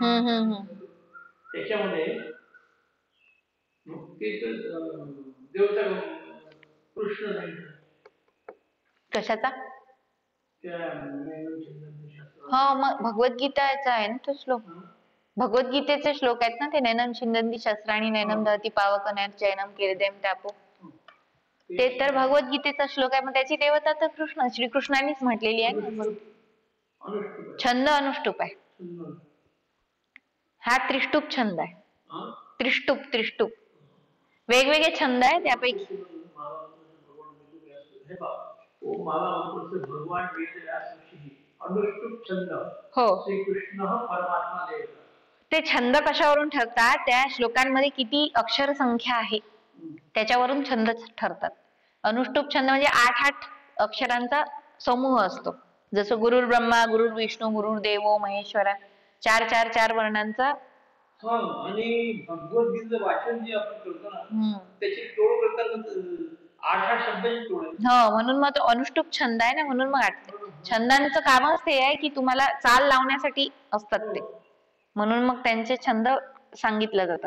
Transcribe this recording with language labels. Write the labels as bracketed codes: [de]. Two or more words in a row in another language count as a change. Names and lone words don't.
[mr] त्याच्यामध्ये देवता कृष्ण नाही. कशाचा? हा मग भगवद्गीताचा आहे ना तो श्लोक. भगवद्गीतेचे श्लोक आहेत ना ते. [sa] नैनम छिंदन्ति शस्त्राणि नैनम दहति पावक नैनम केलेदेम टापो. [mr] ते तर भगवद्गीतेचा श्लोक आहे. मग त्याची देवता तर कृष्ण, श्रीकृष्णांनीच म्हटलेली आहे ना. छंद अनुष्टुप आहे. हा त्रिष्टुप छंद आहे. त्रिष्टुप वेगवेगळे छंद आहे त्यापैकी हो. ते छंद कशावरून ठरतात? त्या श्लोकांमध्ये किती अक्षर संख्या आहे त्याच्यावरून छंद ठरतात. अनुष्टुप छंद म्हणजे 8 अक्षरांचा समूह असतो. जसं [sa] गुरुर् ब्रह्मा, गुरुर् विष्णू, गुरुर् देवो महेश्वरा, [mr] 4 वर्णांचा. आणि भगवद्गीतेचं वाचन जे आपण करतो ना त्याची तोड करताना 8 शब्दांची तोड आहे. हो, म्हणून मग तो अनुष्टुप छंद आहे ना. म्हणून मग 8 छंदांचं कामच ते आहे की तुम्हाला चाल लावण्यासाठी असतात ते, म्हणून मग त्यांचे छंद सांगितले जातात.